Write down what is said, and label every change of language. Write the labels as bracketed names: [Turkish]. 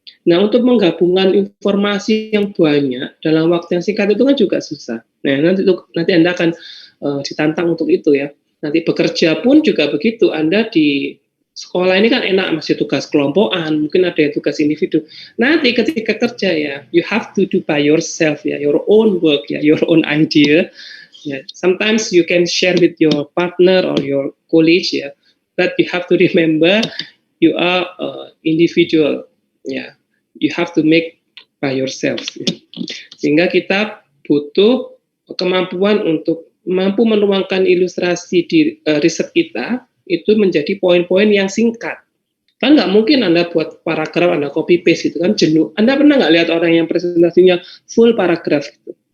[Indonesian] Nah, untuk menggabungkan informasi yang banyak dalam waktu yang singkat itu kan juga susah. Nah, nanti Anda akan ditantang untuk itu ya. Nanti bekerja pun juga begitu. Anda di sekolah ini kan enak, masih tugas kelompokan, mungkin ada yang tugas individu. Nanti ketika kerja ya, [English] you have to do by yourself ya, your own work ya, your own idea. Ya. Sometimes you can share with your partner or your colleague ya, but you have to remember you are individual ya. You have to make by yourself. [Indonesian] Ya. Sehingga kita butuh kemampuan untuk mampu menuangkan ilustrasi di riset kita itu menjadi poin-poin yang singkat. Kan nggak mungkin Anda buat paragraf, Anda copy paste gitu kan, jenuh. Anda pernah nggak lihat orang yang presentasinya full paragraf gitu?